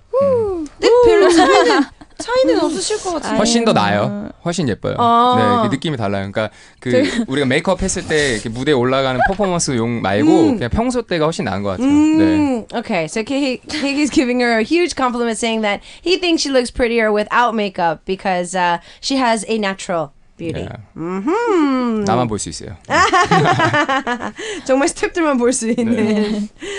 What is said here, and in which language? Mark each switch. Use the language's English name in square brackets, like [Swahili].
[Korean] 근데 별로 차이는 없으실 것 같아요. 훨씬 더 나아요. 훨씬 예뻐요. 네, 느낌이 달라요. 그러니까 우리가 메이크업 했을 때 이렇게 무대에 올라가는 퍼포먼스용 말고 그냥 평소 때가 훨씬 나은 것 같아요. 네. [English] Okay, so KK's giving her a huge compliment saying that he thinks she looks prettier without makeup because she has a natural beauty. Yeah. [Korean] 나만 볼 수 있어요. 정말 스태프들만 볼 수 있는.